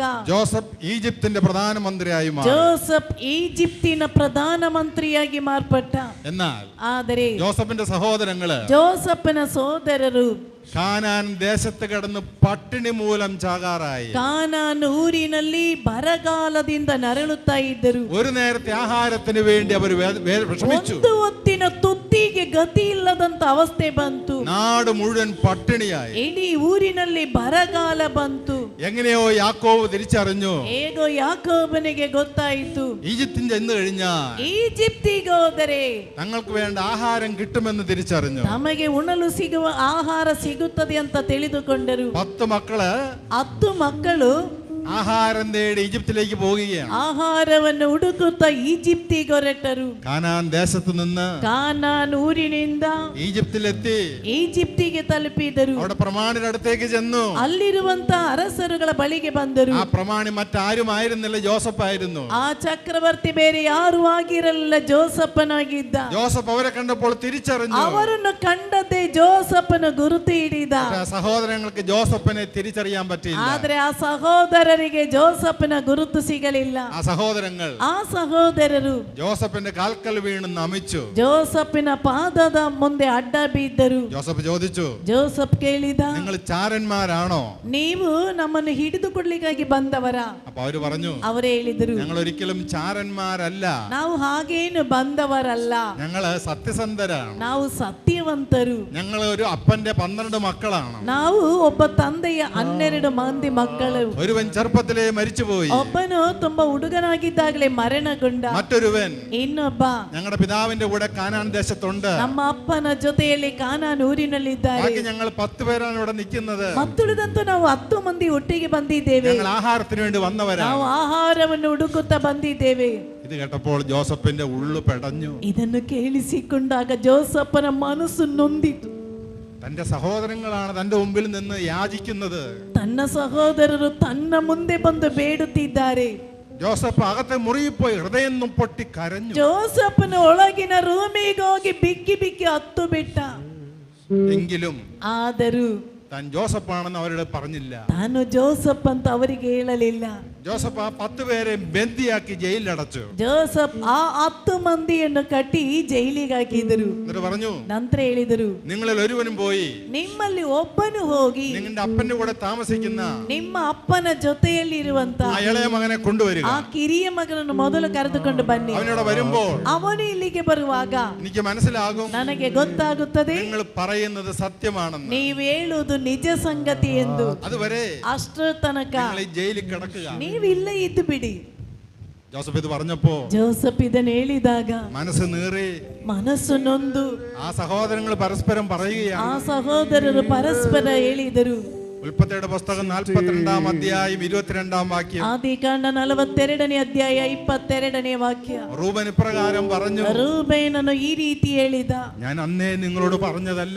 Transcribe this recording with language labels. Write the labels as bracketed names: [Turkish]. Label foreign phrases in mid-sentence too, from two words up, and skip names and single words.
[Malayalam] ജോസഫ് ഈജിപ്തിന്റെ പ്രധാനമന്ത്രിയായി മാറി. [Kannada] ಜೋಸಫ್ ಈಜಿಪ್ತಿನ ಪ್ರಧಾನಮಂತ್ರಿಯಾಗಿ ಮಾರ್ಪಟ್ಟ. [Malayalam] എന്നാൽ [Kannada] ಆದರೆ [Malayalam] ജോസഫിന്റെ സഹോദരങ്ങള് [Kannada] ಜೋಸಫನ ಸೋದರರು [Malayalam] കാനാൻ ദേശത്ത് കിടന്ന് പട്ടിണി മൂലം ചാകാറായി. [Kannada] ಕಾನಾನ್ ಊರಿನಲ್ಲಿ ಬರಗಾಲದಿಂದ ನರಳುತ್ತಾ ಇದ್ದರು. [Malayalam] ഒരു നേരത്തെ ആഹാരത്തിന് വേണ്ടി അവർ വിഷമിച്ചു. [Kannada] ಒಂದು ಹೊತ್ತಿನ ತುತ್ತಿಗೆ ಗತಿ ಇಲ್ಲದಂತ ಅವಸ್ಥೆ ಬಂತು. [Malayalam] നാട് മുഴുവൻ പട്ടിണിയായി. [Kannada] ಇಡೀ ಊರಿನಲ್ಲಿ ಬರಗಾಲ ಬಂತು. [Malayalam] എങ്ങനെയോ യാക്കോബ് തിരിച്ചറിഞ്ഞു. [Kannada] ಹೇಗೋ ಯಾಕೋಬನಿಗೆ ಗೊತ್ತಾಯಿತು, [Malayalam] ഈജിപ്തിൽ ചെന്ന് കഴിഞ്ഞാൽ [Kannada] ಈಜಿಪ್ತಿಗೆ ಹೋದರೆ [Malayalam] തങ്ങൾക്ക് വേണ്ട ആഹാരം കിട്ടുമെന്ന് തിരിച്ചറിഞ്ഞു. [Kannada] ತಮಗೆ ಉಣಲು ಸಿಗುವ ಆಹಾರ ಸಿಗುತ್ತದೆ ಅಂತ ತಿಳಿದುಕೊಂಡರು. [Malayalam] 10 മക്കള് [Kannada] 10 ಮಕ್ಕಳು [Malayalam] ആഹാരം തേടി ഈജിപ്തിലേക്ക് പോവുകയാണ്. [Kannada] ಆಹಾರವನ್ನು ಹುಡುಕುತ್ತಾ ಈಜಿಪ್ತಿಗೆ ಹೊರಟರು. [Malayalam] കാനാൻ ദേശത്ത് നിന്ന് [Kannada] ಕಾನಾನ್ ಊರಿನಿಂದ [Malayalam] ഈജിപ്തിലെത്തി [Kannada] ಈಜಿಪ್ತಿಗೆ ತಲುಪಿದರು. [Malayalam] അവിടെ പ്രമാണിയുടെ അടുത്തേക്ക് ചെന്നു. [Kannada] ಅಲ್ಲಿರುವಂತ ಅರಸರುಗಳ ಬಳಿಗೆ ಬಂದರು. [Malayalam] ആ പ്രമാണി മറ്റാരും ആയിരുന്നില്ല, ജോസഫ് ആയിരുന്നു. [Kannada] ಆ ಚಕ್ರವರ್ತಿ ಬೇರೆ ಯಾರು ಆಗಿರಲಿಲ್ಲ, ಜೋಸಫನಾಗಿದ್ದ. [Malayalam] ജോസഫ് അവരെ കണ്ടപ്പോൾ തിരിച്ചറിഞ്ഞു. [Kannada] ಅವರನ್ನು ಕಂಡದ್ದೇ ಜೋಸಫನ ಗುರುತು ಹಿಡಿದ. [Malayalam] സഹോദരങ്ങൾക്ക് ജോസഫിനെ തിരിച്ചറിയാൻ പറ്റിയില്ല. [Kannada] ಆದ್ರೆ ಆ ಸಹೋದರರಿಗೆ ಜೋಸಫನ ಗುರುತು ಸಿಗಲಿಲ್ಲ. [Malayalam] ആ സഹോദരങ്ങൾ [Kannada] ಆ ಸಹೋದರರು [Malayalam] ജോസഫിന്റെ കാൽക്കൽ വീണ് നമിച്ചു. [Kannada] ಜೋಸಫಿನ ಪಾದದ ಮುಂದೆ ಅಡ್ಡ ಬಿದ್ದರು. [Malayalam] ജോസഫ് ചോദിച്ചു, [Kannada] ಜೋಸಫ್ ಕೇಳಿದ, [Malayalam] നിങ്ങൾ ചാരന്മാരാണോ? [Kannada] ನೀವು ನಮ್ಮನ್ನು ಹಿಡಿದುಕೊಡ್ಲಿಕ್ಕಾಗಿ ಬಂದವರ? [Malayalam] അപ്പൊ അവര് പറഞ്ഞു, [Kannada] ಅವರೇ ಹೇಳಿದರು, [Malayalam] ഞങ്ങൾ ഒരിക്കലും ചാരന്മാരല്ല, [Kannada] ನಾವು ಹಾಗೇನು ಬಂದವರಲ್ಲ, [Malayalam] ഞങ്ങള് സത്യസന്ധരാണ്, [Kannada] ನಾವು ಸತ್ಯವಂತರು, [Malayalam] ഞങ്ങൾ ഒരു അപ്പന്റെ 12 മക്കളാണ്, [Kannada] ನಾವು ಒಬ್ಬ ತಂದೆಯ 12 ಮಂದಿ ಮಕ್ಕಳು. [Malayalam] ഒരുവൻ ചെറുപ്പത്തിലേ മരിച്ചുപോയി, [Kannada] ಒಬ್ಬನು ತುಂಬಾ ಹುಡುಗನಾಗಿದ್ದಾಗಲೇ ಮರಣಗೊಂಡ, [Malayalam] മറ്റൊരുവൻ [Kannada] ಇನ್ನೊಬ್ಬ [Malayalam] ഞങ്ങളുടെ പിതാവിന്റെ കൂടെ കാനാൻ ദേശത്തുണ്ട്, [Kannada] ನಮ್ಮ ಅಪ್ಪನ ಜೊತೆಯಲ್ಲಿ ಕಾನಾನ್ ಊರಿನಲ್ಲಿದ್ದಾರೆ. [Malayalam] ബാക്കി ഞങ്ങൾ 10 പേരാണ് ഇവിടെ നിൽക്കുന്നത്, [Kannada] ಮತ್ತುಳಿದಂತೂ ನಾವು 10 ಮಂದಿ ಒಟ್ಟಿಗೆ ಬಂದಿದ್ದೇವೆ, [Malayalam] ഞങ്ങൾ ആഹാരത്തിന് വേണ്ടി വന്നവരാണ്, [Kannada] ನಾವು ಆಹಾರವನ್ನು ಹುಡುಕುತ್ತಾ ಬಂದಿದ್ದೇವೆ. [Malayalam] ഇത് കേട്ടപ്പോൾ ജോസഫിന്റെ ഉള്ളു പെടഞ്ഞു. [Kannada] ಇದನ್ನು ಕೇಳಿಸಿಕೊಂಡಾಗ ಜೋಸಫನ ಮನಸ್ಸು ನೊಂದಿತು. [Malayalam] തന്റെ സഹോദരങ്ങളാണ് തന്റെ മുമ്പിൽ നിന്ന് യാചിക്കുന്നത്. [Kannada] ತನ್ನ ಸಹೋದರರು ತನ್ನ ಮುಂದೆ ಬಂದು ಬೇಡುತ್ತಿದ್ದಾರೆ. [Malayalam] ജോസഫ് അകത്തെ മുറിയിൽ പോയി ഹൃദയം പൊട്ടി കരഞ്ഞു. [Kannada] ಜೋಸಫನ ಒಳಗಿನ ರೂಮಿಗೆ ಹೋಗಿ ಬಿಕ್ಕಿ ಬಿಕ್ಕಿ ಹತ್ತು ಬಿಟ್ಟ. [Malayalam] എങ്കിലും [Kannada] ಆದರೂ [Malayalam] താൻ ജോസഫാണെന്ന് അവരോട് പറഞ്ഞില്ല. [Kannada] ತಾನು ಜೋಸಫ್ ಅಂತ ಅವರಿಗೆ ಹೇಳಲಿಲ್ಲ. [Malayalam] ജോസഫ് ആ 10 പേരെ ബന്ദിയാക്കി ജയിലിലടച്ചു. [Kannada] ಜೋಸಫ್ ಆ 10 ಮಂದಿಯನ್ನು ಕಟ್ಟಿ ಜೈಲಿಗೆ ಹಾಕಿದರು. [Malayalam] എന്നിട്ട് പറഞ്ഞു, [Kannada] ನಂತರ ಹೇಳಿದರು, [Malayalam] നിങ്ങളിൽ ഒരുവനും പോയി [Kannada] ನಿಮ್ಮಲ್ಲಿ ಒಬ್ಬನು ಹೋಗಿ [Malayalam] നിങ്ങളുടെ അപ്പന്റെ കൂടെ താമസിക്കുന്ന [Kannada] ನಿಮ್ಮ ಅಪ್ಪನ ಜೊತೆಯಲ್ಲಿ ಇರುವಂತ [Malayalam] ആ ഇളയ മകനെ കൊണ്ടുവരിക. [Kannada] ಆ ಕಿರಿಯ ಮಗನನ್ನು ಮೊದಲು ಕರೆದುಕೊಂಡು ಬನ್ನಿ. [Malayalam] അവനോട് വരുമ്പോൾ [Kannada] ಅವನು ಇಲ್ಲಿಗೆ ಬರುವಾಗ [Malayalam] എനിക്ക് മനസ്സിലാകും [Kannada] ನನಗೆ ಗೊತ್ತಾಗುತ್ತದೆ [Malayalam] നിങ്ങൾ പറയുന്നത് സത്യമാണെന്ന്. [Kannada] ನೀವು ಹೇಳುವುದು ನಿಜ ಸಂಗತಿ ಎಂದು. [Malayalam] അതുവരെ [Kannada] ಅಷ್ಟರ ತನಕ [Malayalam] നിങ്ങൾ ഈ ജയിലിൽ കിടക്കുക. [Kannada] ನೀವು ಇಲ್ಲೇ ಇದ್ದು ಬಿಡಿ. [Malayalam] ജോസഫ് ഇത് പറഞ്ഞപ്പോ [Kannada] ಜೋಸಫ್ ಇದನ್ನು ಹೇಳಿದಾಗ [Malayalam] മനസ്സ് നീറി. [Kannada] ಮನಸ್ಸು ನೊಂದು [Malayalam] ആ സഹോദരങ്ങൾ പരസ്പരം പറയുകയാണ്. [Kannada] ಆ ಸಹೋದರರು ಪರಸ್ಪರ ಹೇಳಿದರು. [Malayalam] ഉൽപ്പത്തിയുടെ പുസ്തകം 42-ാം അധ്യായം 22-ാം വാക്യം. [Kannada] ಆದಿಕಾಂಡ 42ನೇ ಅಧ್ಯಾಯ 22ನೇ ವಾಕ್ಯ. [Malayalam] റൂബൻ ഇപ്രകാരം പറഞ്ഞു, [Kannada] ರೂಬೇನನು ಈ ರೀತಿ ಹೇಳಿದ, [Malayalam] ഞാൻ അന്നേ നിങ്ങളോട് പറഞ്ഞതല്ലേ,